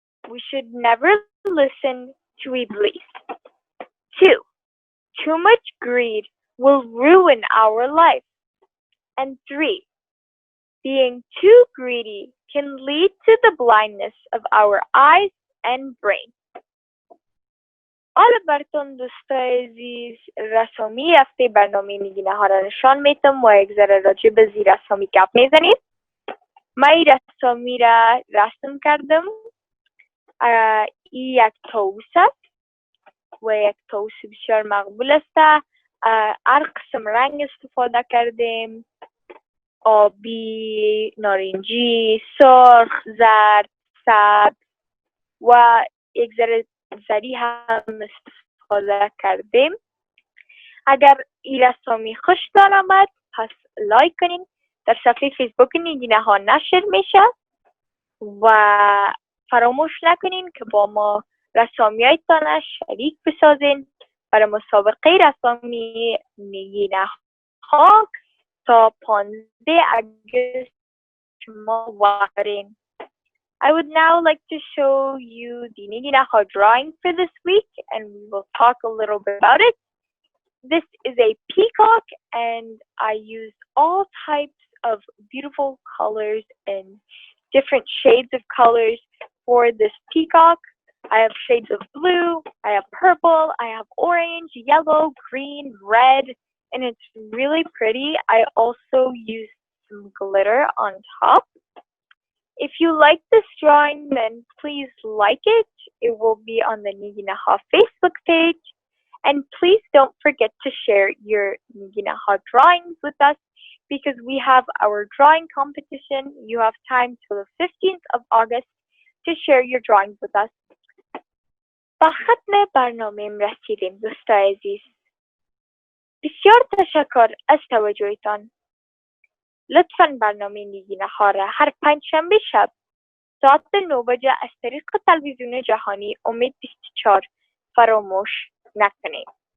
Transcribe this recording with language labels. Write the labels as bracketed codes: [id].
[en] We should never listen to Iblis. 2. Too much greed will ruin our life. And 3. Being too greedy can lead to the blindness of our eyes and brain. [fa] حالا براتون دوستای عزیز رسامی هفته برنامه نگینه ها را نشان میدم و یک ذره راجع به زیر رسامی گپ میزنیم. من این رسامی را رسم کردم. این یک طاووس است و یک طاووس بسیار مقبول است. هر قسم رنگ استفاده کردیم: آبی، نارنجی، سرخ، زرد، سبز و یک ذره زری هم استفاده کردیم. اگر این رسامی خوشتان آمد پس لایک کنین. در صفحه فیسبوک نگینه ها نشر میشه و فراموش نکنین که با ما رسامی هایتان شریک بسازین برای مسابقه رسامی نگینه ها تا 15 اگست شما وارین. [en] I would now like to show you the Negina Ha drawing for this week, and we will talk a little bit about it. This is a peacock, and I used all types of beautiful colors and different shades of colors for this peacock. I have shades of blue, I have purple, I have orange, yellow, green, red, and it's really pretty. I also use some glitter on top. If you like this drawing, then please like it. It will be on the Negina Ha Facebook page. And please don't forget to share your Negina Ha drawings with us because we have our drawing competition. You have time till the 15th of August to share your drawings with us. [fa] با ختم برنامه رسیدیم دوستای عزیز. بسیار تشکر از توجهتان. لطفاً برنامه نگینه ها را هر پنجشنبه شب ساعت 9 بجه از طریق تلویزیون جهانی امید 24 فراموش نکنید.